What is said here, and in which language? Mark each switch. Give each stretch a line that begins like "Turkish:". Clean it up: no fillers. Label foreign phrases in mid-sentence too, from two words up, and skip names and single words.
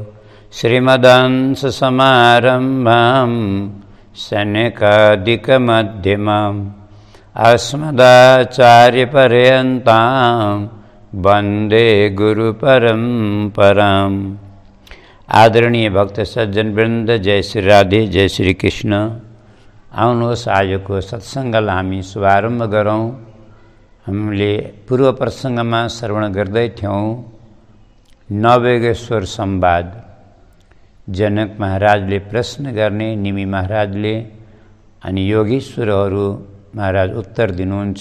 Sanskrit: श्रीमदंससमारम्भां सनकादिकमध्यमाम् अस्मदाचार्यपर्यन्तां वन्दे गुरुपरम्पराम्।
Nepali: आदरणीय भक्त सज्जन वृन्द, जय श्री राधे, जय श्री कृष्ण। आउनुहोस् आजको सत्सङ्गलाई हामी शुभारम्भ गरौँ। हामीले पूर्व प्रसङ्गमा श्रवण गर्दै थियौँ नवयोगेश्वर संवाद। जनक महाराजले प्रश्न गर्ने, निमि महाराजले, अनि योगीश्वरहरू महाराज उत्तर दिनुहुन्छ।